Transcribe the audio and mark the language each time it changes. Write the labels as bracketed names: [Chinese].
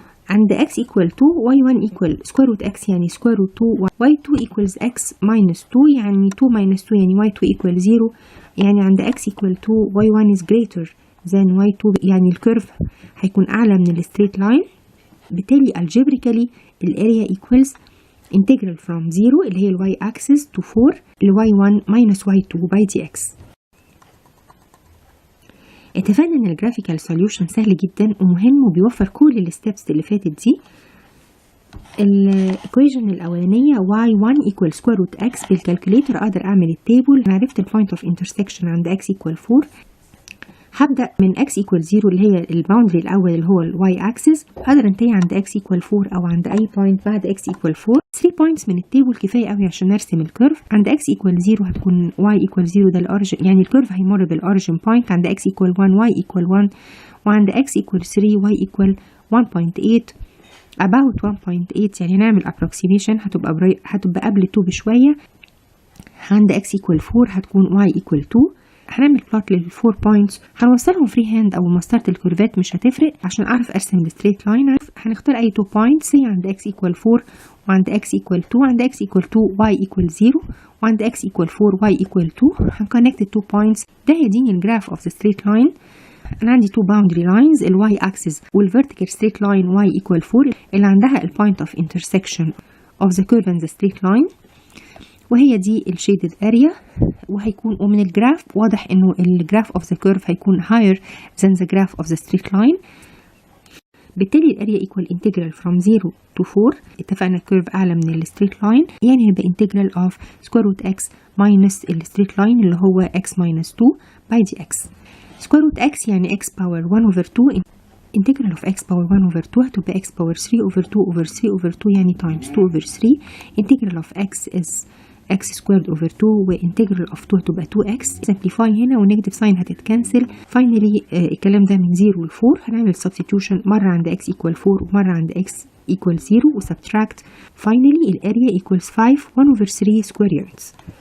[Arabic] عند x equal 2 y1 equal square root x يعني square root 2 y2 equals x minus 2 يعني 2 minus 2 يعني y2 equal 0 يعني عند x equal 2 y1 is greater than y2 يعني الكيرف هيكون أعلى من ال straight line. بالتالي algebraically الاريا equals [English] integral from 0 [Arabic] اللي هي ال y axis to 4 ل y1 minus y2 by dx. اتفقنا ان الجرافيكال سوليوشن سهل جدا ومهم وبيوفر كل الستبس اللي فاتت دي. الايكويشن الاولانيه y1 equal square root x بالكالكوليتر اقدر اعمل التيبل. انا عرفت البوينت اوف انترسكشن عند x equal 4. هبدا من x equal 0 اللي هي الباوندري الاول اللي هو الواي اكسس هقدر انتهي عند x equal 4 او عند اي بوينت بعد x equal 4. 3 بوينتس من التيبل كفايه قوي عشان نرسم الكيرف. عند x equal 0 هتكون y equal 0 ده الاوريجن يعني الكيرف هيمر بالاوريجن بوينت عند x equal 1 y equal 1 وعند x equal 3 y equal 1.8 about 1.8 يعني نعمل approximation هتبقى قبل 2 بشويه. عند x equal 4 هتكون y equal 2. هنعمل بلوت لل4 بوينتس هنوصلهم فري هاند او مسطره الكيرفات مش هتفرق عشان اعرف ارسم الستريت لاين. هنختار اي 2 بوينتس عند x equal 4 وعند x equal 2 عند x equal 2 y equal 0 وعند x equal 4 y equal 2. هنكونكت ال 2 بوينتس ده هيديني الجراف اوف ذا ستريت لاين. انا عندي 2 باوندري لاينز الواي اكسس والفيرتيكال ستريت لاين y equal 4 اللي عندها البوينت اوف انترسكشن اوف ذا كيرف اند ذا ستريت لاين وهي دي الشيدد اريا. وهيكون ومن الجراف واضح انه الجراف اوف ذا كيرف هيكون [English] higher than the graph of the straight line. بالتالي الاريا equal integral from 0 to 4. [Arabic] اتفقنا الكيرف اعلى من الستريت لاين يعني هيبقى integral of square root x minus الستريت لاين اللي هو x minus 2 by dx. [English] square root x يعني x power 1 over 2 integral of x power 1 over 2 هتبقى x power 3 over 2 over 3 over 2 يعني times 2 over 3. integral of x is x squared over 2 وانتجرال of 2 هتبقى 2x. [Arabic] simplify هنا ونيجاتيف ساين هتتكنسل. [English] finally [Arabic] الكلام ده من 0 ل 4 هنعمل substitution مرة عند x equal 4 ومرة عند x equal 0 وسبتراكت. finally الاريا equals 5 1 over 3 square units.